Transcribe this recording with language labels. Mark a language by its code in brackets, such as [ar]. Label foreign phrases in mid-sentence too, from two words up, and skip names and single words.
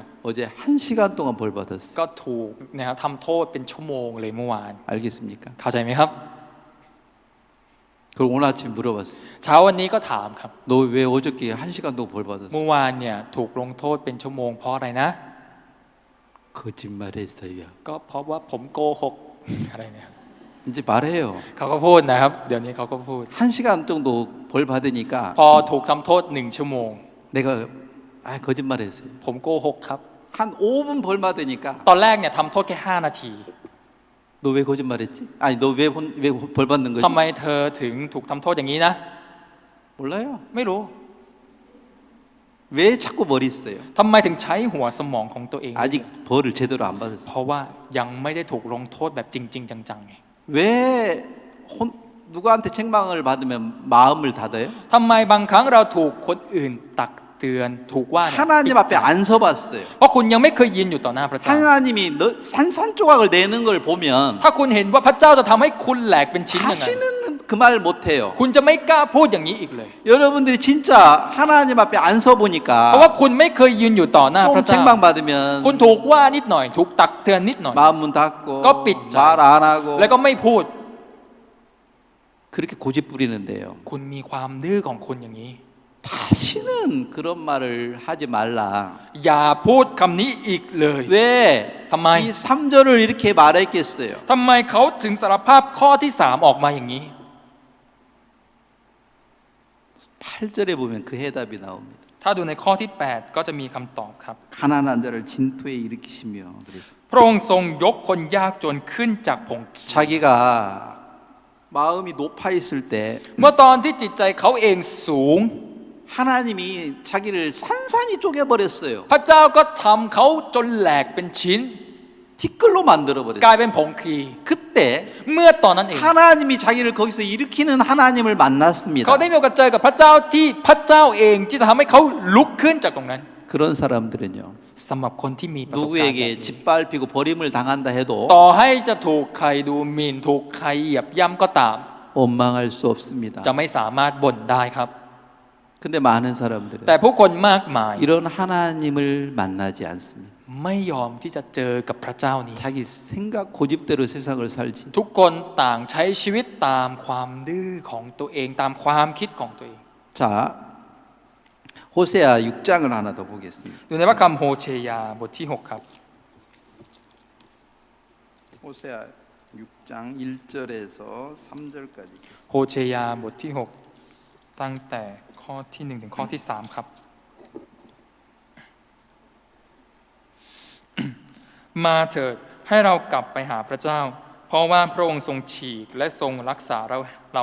[ko] 어제 1시간 동안 벌 받았어요. [th] ก็ถูกนะครับทำโทษเป็นชั่วโมงเลยเมื่อวาน [ko] 알겠습니까? [th] เข้าใจไหมครับ [ko] 그리고 오늘 아침 물어봤어요. [th] เช้าวันนี้ก็ถามครับ [ko] 너 왜 어저께 1시간 동안 벌 [th] เมื่อ [ko] 받았어? [th] วานเนี่ยถูกลงโทษเป็นชั่วโมงเพราะอะไรนะ [ko] 거짓말했어요. [th] ก็เพราะว่าผมโกหกอะไรเนี่ยครับ [ko] 이제 말해요. [th] เขาก็พูดนะครับ เดี๋ยวนี้เขาก็พูด [ko] 1시간 정도 벌 받으니까 [th] พอถูกทำโทษ1 ชั่วโมง [ko] 내가 거짓말했어요. [th] ผมโกหกครับ [ko] 한 5분 벌 받으니까 [th] ตอนแรกเนี่ยทำโทษแค่5 นาที [ko] 너 왜 거짓말했지? 아니 너 왜 벌 받는 거지? [th] ทำไมเธอถึงถูกทำโทษอย่างนี้นะ [ko] 몰라요. [th] ไม่รู้ [ko] 왜 자꾸 머리 써요? [th] ทำไมถึงใช้หัวสมองของตัวเอง [ko] 아직 벌을 제대로 안 받았어. [th] เพราะว่ายังไม่ได้ถูกลงโทษแบบจริง ๆ จังๆไง [ko] 왜 누구한테 책망을 받으면 마음을 닫아요? [th] ทำไมบางครั้งเราถูกคนอื่นตักเตือนถูกว่าเนี่ย [ko] 하나님 [th] ปิด [ko] 앞에 [th] ใจ [ko] 안 서봤어요. [th] เพราะคุณยังไม่เคยยืนอยู่ต่อหน้าพระเจ้า [ko] 하나님이 너 산산조각을 내는 걸 보면 [th] ถ้าคุณเห็นว่าพระเจ้าจะทำให้คุณแหลกเป็นชิ้นยังไง [ko] 다시는 그 말 못해요. [th] คุณจะไม่กล้าพูดอย่างนี้อีกเลย [ko] 여러분들이 진짜 하나님 앞에 안 [th] เพราะว่า [ko] 서보니까 [th] คุณไม่เคยยืนอยู่ต่อหน้าพ [ko] 좀 [th] ระเจ้า [ko] 책망 받으면 [th] คุณถูกว่านิดหน่อย ถูกตักเตือนนิดหน่อย [ko] 마음 닫고 꺼삐져. 말 안 하고 [th] แล้วก็ไม่พูด [ko] 그렇게 고집 부리는데요. [th] คุณมีความดื้อของคุณอย่างนี้ [ko] 다시는 그런 말을 하지 말라. [th] อย่าพูดคำนี้อีกเลย [ko] 왜? [th] ทำไม? [ko] 이 3절을 이렇게 말했겠어요. [th] ทำไมเขาถึงสารภาพข้อที่3ออกมาอย่างนี้ [ko] 8절에 보면 그 해답이 나옵니다. [th] ถ้าดูในข้อที่ 8 ก็จะมีคำตอบครับ [ko] 가난한 자를 진토에 일으키시며 그래서 [th] พระองค์ทรงยกคนยากจนขึ้นจากผงขี้ [ko] 자기가 마음이 높아 있을 때 [th] เมื่อตอนที่จิตใจเขาเองสูง [ko] 하나님이 자기를 산산이 쪼개버렸어요. [th] พระเจ้าก็ทำเขาจนแหลกเป็นชิ้น [ko] 티끌로 [th] กลาย [ko] 만들어버렸어요. [th] เป็นผงคลี [ko] 그때 [th] เมื่อตอนนั้นเอง [ko] 하나님이 자기를 거기서 일으키는 하나님을 만났습니다. [th] เขาได้มีโอกาสเจอกับพระเจ้าที่พระเจ้าเองที่จะทำให้เขาลุกขึ้นจากตรงนั้น [ko] 그런 사람들은요 [th] สำหรับคนที่มีประสบการณ์แบบ [ko] 누구에게 [th] นี้ [ko] 짓밟히고 버림을 당한다 해도 [th] ต่อให้จะถูกใครดูหมิ่นถูกใครเหยียบย่ำก็ตาม [ko] 원망할 수 없습니다. [th] จะไม่สามารถบ่นได้ครับ [ko] 근데 많은 사람들은 [th] แต่ผู้คนมากมาย [ko] 이런 하나님을 만나지 않습니다. [th] ไม่ยอมที่จะเจอกับพระเจ้านี้ [ko] 자기 생각 고집대로 세상을 살지. [th] ทุกคนต่างใช้ชีวิตตามความดื้อของตัวเองตามความคิดของตัวเอง [ko] 자, 호세아 6장을 하나 더 보겠습니다. [th] ดูในพระคัมภีร์โฮเชยาบทที่ 6 ครับ [ko] 호세아 6장 1절에서 3절까지. [th] โฮเชยาบทที่ 6 ตั้งแต่ข้อที่ 1 ถึงข้อที่ 3 ครับ มาเถิดให้เรากลับไปหาพระเจ้าเพราะว่าพระองค์ทรงฉีกและทรงรักษาเรา